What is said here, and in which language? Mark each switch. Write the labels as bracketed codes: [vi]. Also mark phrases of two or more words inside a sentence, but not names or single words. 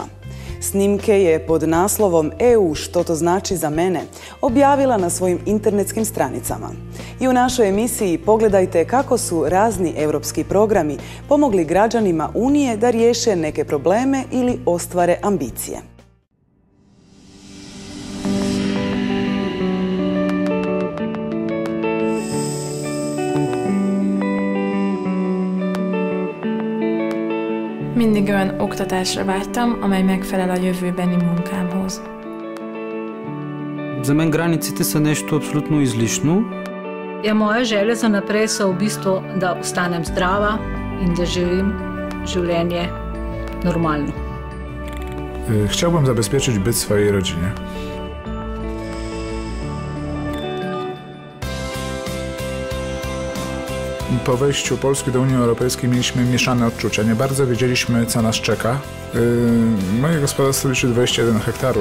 [hr] Snimke je pod naslovom EU što to znači za mene objavila na svojim internetskim stranicama. I u našoj emisiji pogledajte kako su razni europski programi pomogli građanima Unije da riješe neke probleme ili ostvare ambicije. [hu] Mindig olyan oktatásra vágytam, amely megfelel a jövőbeni munkámhoz. [bg] За мен границите са нещо абсолютно излишно. [sl] Moja želja za naprej so v bistvu, da ostanem zdrava in da živim življenje normalno. [pl] Chciałbym zabezpieczyć byt swojej rodzinie. Po wejściu Polski do Unii Europejskiej mieliśmy mieszane odczucia. Nie bardzo wiedzieliśmy, co nas czeka. Moje gospodarstwo liczy 21 hektarów.